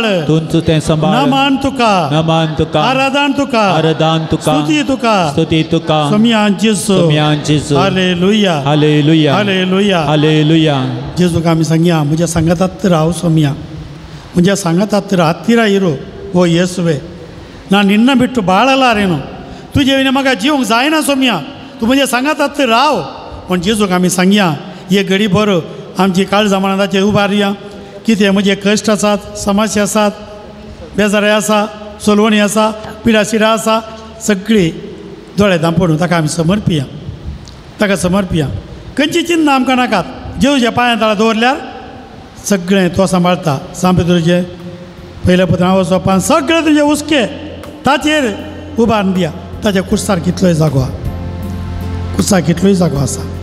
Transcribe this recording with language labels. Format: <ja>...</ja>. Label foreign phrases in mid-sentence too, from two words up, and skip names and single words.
<kok>तूंच तें सांबाळ नमान तुका नमन तुका आराधन तुका आराधन तुका स्तुती तुका स्तुती तुका सोम्यान जेजू सोम्यान जेजू हालेलुया हालेलुया हालेलुया हालेलुया जेजूक आमी सांगया म्हज्या सांगातात राव सोम्या म्हज्या सांगातात</kok> <kn>ಹತ್ತಿರ ಇರು ಓ ಯೇಸುವೆ ನಾನು ನಿನ್ನ ಬಿಟ್ಟು ಬಾಳಲಾರೇನು</kn> <kok>तुझे विना म्हाका जिवंक जायना सोम्या तूं म्हज्या सांगातात राव पण जेजूक आमी सांगया हे घडी भर आमची काळजां मनाचेर उबारया कितें म्हजे कश्ट आसात समस्या आसात बेजारी आसा सोलवणी आसा पिडाशिडा आसा सगळी दोळे धांपण ताका आमी समर्पिया ताका समर्पिया खंयची चिन्ह आमकां नाकात जेजूच्या पांयां तळा दवरल्यार सगळें तो सांबाळटा सांपेदुरचें पयल्या पत्र हांव सोपान सगळें तुजें उस्के ताचेर उबारून दिया ताच्या कुर्सार कितलोय जागो आहा कुर्सार कितलोय जागो आसा</kok>